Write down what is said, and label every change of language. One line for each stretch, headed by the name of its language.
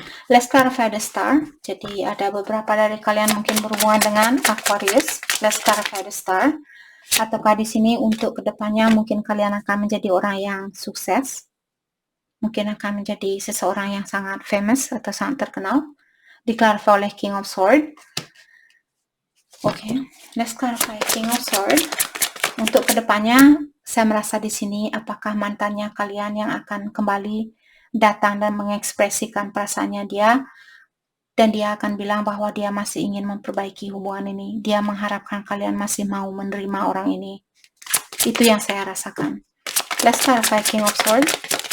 English: Let's clarify the star.
Indonesian: Jadi ada beberapa dari kalian mungkin berhubungan dengan Aquarius.
English: Let's clarify the star.
Indonesian: Ataukah di sini untuk kedepannya mungkin kalian akan menjadi orang yang sukses. Mungkin akan menjadi seseorang yang sangat famous atau sangat terkenal. Di-clarify oleh King of Swords.
English: Oke, let's clarify King of Swords.
Indonesian: Untuk kedepannya, saya merasa di sini apakah mantannya kalian yang akan kembali datang dan mengekspresikan perasaannya dia, dan dia akan bilang bahwa dia masih ingin memperbaiki hubungan ini. Dia mengharapkan kalian masih mau menerima orang ini. Itu yang saya rasakan.
English: Let's clarify King of Swords.